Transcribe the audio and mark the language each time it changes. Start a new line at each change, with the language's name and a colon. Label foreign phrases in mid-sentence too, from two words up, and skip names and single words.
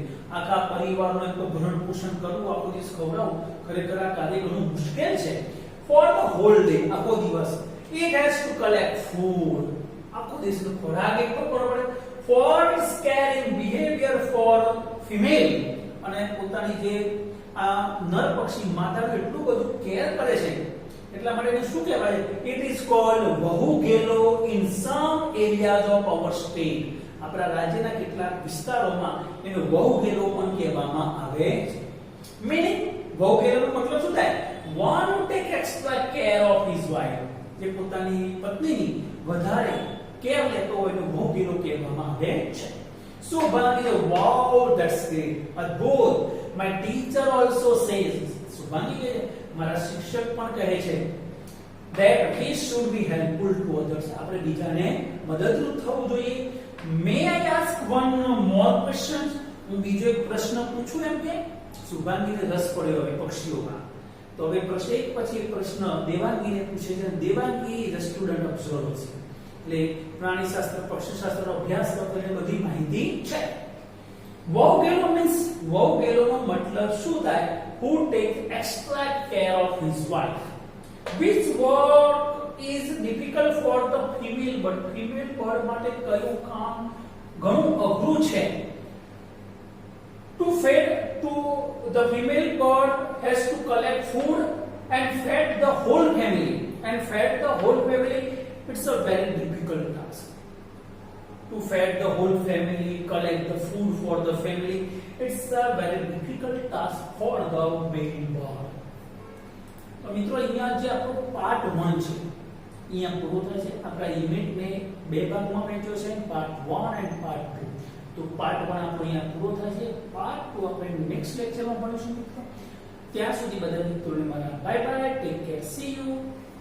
Gujarati: આખા પરિવારનો એક ભરણ પોષણ કરવું, આખો દિવસ ખવડાવવું, ખરેખર આ કાર્ય ઘણું મુશ્કેલ છે.
English: For the whole day,
Gujarati: આખો દિવસ
English: it has to collect food.
Gujarati: આખો દિવસનો ખોરાક એક પર પડે.
English: For its caring behavior for female,
Gujarati: અને પોતાની જે આ નર પક્ષી માતાનું એટલું બધું કેર કરે છે એટલા માટે એને શું કહેવાય?
English: It is called વહુગેલો in some areas of our state.
Gujarati: આપણા રાજ્યના કેટલાક વિસ્તારોમાં એને વહુગેલો પણ કહેવામાં આવે છે. મીનિંગ વહુગેલોનો મતલબ શું થાય?
English: one who take extra care of his wife.
Gujarati: જે પોતાની પત્નીની વધારે કેર લેતો હોય એને વહુગેલો કહેવામાં આવે છે. શુભાંગી,
English: wow, that's great. અદ્ભુત. My teacher also says,
Gujarati: શુભાંગી કહે છે, મારા શિક્ષક પણ કહે છે
English: that he should be helpful to others.
Gujarati: આપણે બીજાને મદદરૂપ થવું જોઈએ.
English: May I ask one more question?
Gujarati: હું બીજો એક પ્રશ્ન પૂછું એમ કે શુભાંગીને રસ પડ્યો હવે પક્ષીઓમાં. તો હવે પ્રશ્ન એક પછી એક પ્રશ્ન દેવાંગીને પૂછે છે.
English: દેવાંગી is a student of zoology.
Gujarati: એટલે પ્રાણીશાસ્ત્ર, પક્ષીશાસ્ત્રનો અભ્યાસ કરતો એને બધી માહિતી છે. વહુગેલો મીન્સ, વહુગેલોનો મતલબ શું થાય?
English: Who takes extra care of his wife. Which word is difficult for the female bird? Female bird
Gujarati: માટે કયું કામ ઘણું અઘરું છે?
English: To feed to the female bird has to collect food and feed the whole family. It's a very difficult task. To feed the whole family, collect the food for the family. It's a very difficult task for the male bird.
Gujarati: તો મિત્રો અહીંયા જે આપણો પાર્ટ 1 છે અહીંયા પૂરો થાય છે. આપણા યુનિટને બે ભાગમાં વહેંચ્યો છે,
English: part 1 and part 2.
Gujarati: તો પાર્ટ 1 આપણો અહીંયા પૂરો થાય છે. પાર્ટ 2 આપણે નેક્સ્ટ લેક્ચરમાં ભણીશું મિત્રો. ત્યાં સુધી બધા મિત્રોને મારા
English: bye bye, take care, see you.